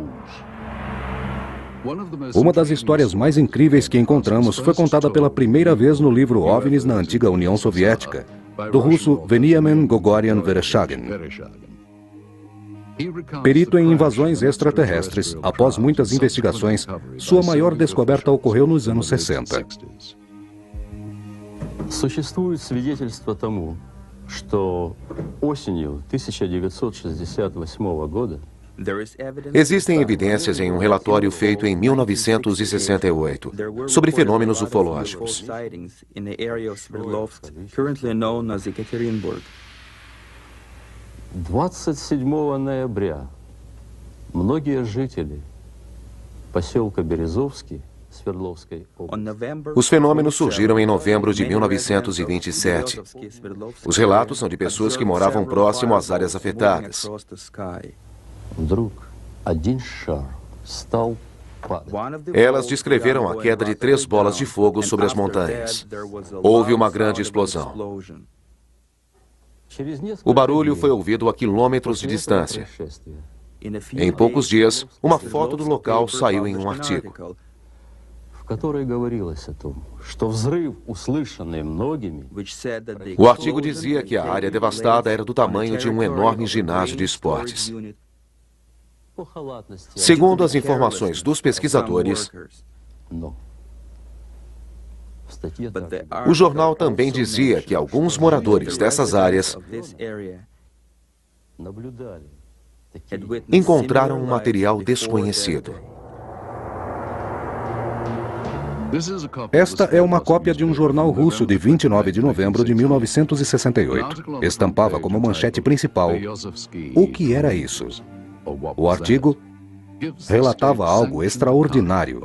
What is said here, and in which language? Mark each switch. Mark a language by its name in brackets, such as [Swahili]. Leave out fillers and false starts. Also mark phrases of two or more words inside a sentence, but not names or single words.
[Portuguese] Uma das histórias mais incríveis que encontramos foi contada pela primeira vez no livro OVNIs na antiga União Soviética, do russo Veniamin Gogorian Vereshchagin. Perito em invasões extraterrestres, após muitas investigações, sua maior descoberta ocorreu nos anos 60. [Russian] Существует свидетельство тому, что осенью 1968 года [Portuguese] Existem evidências em um relatório feito em 1968 sobre fenômenos ufológicos. [Russian] 27 ноября многие жители поселка Березовский Свердловской области. [Portuguese] Os fenômenos surgiram em novembro de 1927. Os relatos são de pessoas que moravam próximo às áreas afetadas. [Russian] Вдруг один шар стал падать. [Portuguese] Elas descreveram a queda de 3 bolas de fogo sobre as montanhas. Houve uma grande explosão. O barulho foi ouvido a quilômetros de distância. Em poucos dias, uma foto do local saiu em um artigo. [Russian] В которой говорилось о том, что взрыв, услышанный многими, [Portuguese] O artigo dizia que a área devastada era do tamanho de um enorme ginásio de esportes. [Russian] по халатности, [Portuguese] Segundo as informações dos pesquisadores, [Russian] но в статье также [Portuguese] o jornal também dizia que alguns moradores dessas áreas [Russian] наблюдали такие [Portuguese] encontraram um material desconhecido. Esta é uma cópia de um jornal russo de 29 de novembro de 1968. Estampava como manchete principal: o que era isso? O artigo relatava algo extraordinário.